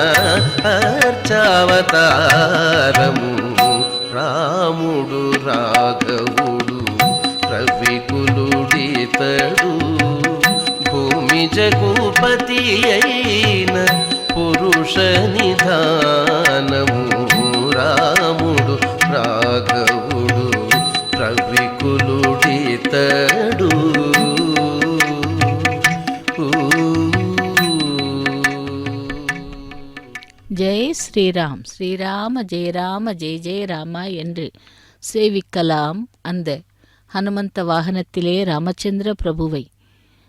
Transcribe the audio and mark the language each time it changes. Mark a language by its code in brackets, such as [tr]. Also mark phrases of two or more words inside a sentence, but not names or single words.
[te] అర్చావతారము రాముడు రాఘవుడు రవికులుడితడు భూమిజకు పతి అయిన పురుష నిధానము రాముడు రాఘవుడు రవికులుడితడు [sa] जय श्रीराम श्रीराम जय राम जय जय रामा [ta] என்று சேவிக்கலாம் அந்த ஹனுமந்த வாகனத்திலே ராமச்சந்திர பிரபுவை.